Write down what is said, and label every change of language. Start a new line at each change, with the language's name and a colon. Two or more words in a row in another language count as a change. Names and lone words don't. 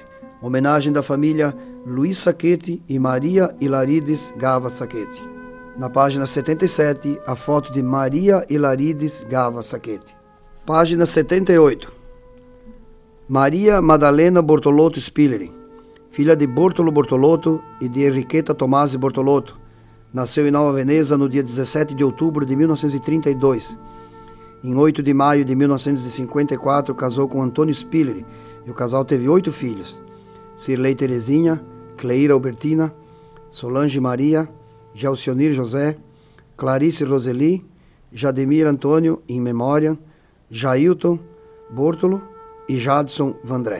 Portuguese: Homenagem da família Luiz Sacchetti e Maria Hilarides Gava Sacchetti. Na página 77, a foto de Maria Hilarides Gava Sacchetti. Página 78. Maria Madalena Bortolotto Spilleri, filha de Bortolo Bortolotto e de Enriqueta Tomasi Bortolotto. Nasceu em Nova Veneza no dia 17 de outubro de 1932. Em 8 de maio de 1954, casou com Antônio Spilleri e o casal teve 8 filhos. Cirlei Terezinha, Cleira Albertina, Solange Maria, Gelcionir José, Clarice Roseli, Jademir Antônio, in memória, Jailton Bortolo e Jadson Vandré.